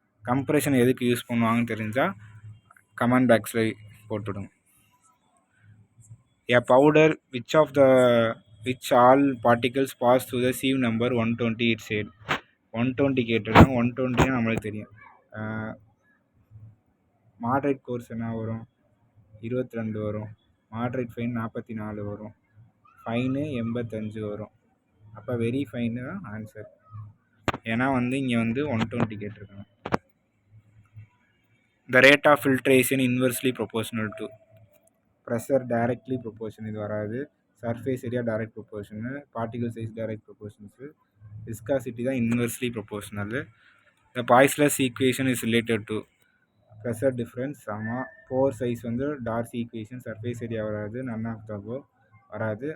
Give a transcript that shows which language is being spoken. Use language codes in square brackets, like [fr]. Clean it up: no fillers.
[ta] Compression எதுக்கு use பண்ணுவாங்கன்னு தெரிஞ்சால் கமெண்ட் பாக்ஸில் போட்டுவிடுங்க. [en] A powder which all particles pass through the sieve number 120 it said. [ta] 120 கேட்டிருக்காங்க. 120 நம்மளுக்கு தெரியும். மாட்ரேட் கோர்ஸ் என்ன வரும்? 22 வரும். மாட்ரேட் ஃபைன் 44 வரும். ஃபைனு 85 வரும். அப்போ வெரி ஃபைனு தான் ஆன்சர். ஏன்னா வந்து இங்கே வந்து 120 கேட்டிருக்காங்க. [en] The rate of filtration inversely proportional to pressure directly proportion, [ta] இது வராது. Surface area direct ப்ரொபோர்ஷனு, particle size direct ப்ரொபோர்ஷன்ஸு, viscosity தான் inversely proportional. [en] The Poiseuille's equation is related to pressure difference. [ta] ஆமாம், போர் சைஸ் வந்து டார்சி ஈக்குவேஷன், சர்ஃபேஸ் ஏரியா வராது, none of the above வராது.